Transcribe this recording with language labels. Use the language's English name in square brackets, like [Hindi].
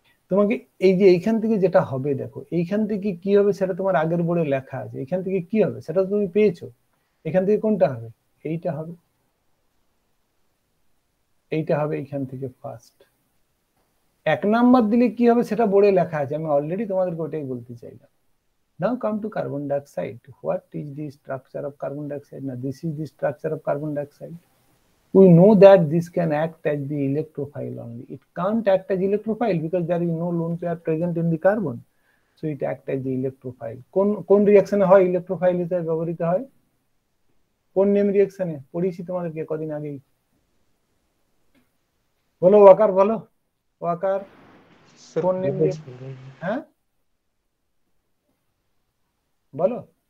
[Bangla] তোমাকে এই যে এইখান থেকে যেটা হবে, দেখো এইখান থেকে কি হবে সেটা তোমার আগের বোর্ডে লেখা আছে। এখান থেকে কি হবে সেটা তুমি পেয়েছো। এখান থেকে কোনটা হবে? এইটা হবে, এইটা হবে এইখান থেকে ফার্স্ট। 1 নাম্বার দিলে কি হবে সেটা বোর্ডে লেখা আছে, আমি অলরেডি তোমাদেরকে ওটাই বলতে চাইলাম। [English] Now come to carbon dioxide. What is the structure of carbon dioxide? Now this is the structure of carbon dioxide. We know that this can act as the electrophile only. It can't act as electrophile because there is no lone pair present in the carbon. So it acts as the electrophile. [Bangla] কোন রিঅ্যাকশনে হয় electrophile হিসেবে ব্যবহৃত হয়? কোন name রিঅ্যাকশনে? পড়িয়েছি তোমাদেরকে কদিন আগেই। বলো ওয়াকার, বলো ওয়াকার কোন নেম? হ্যাঁ বলো।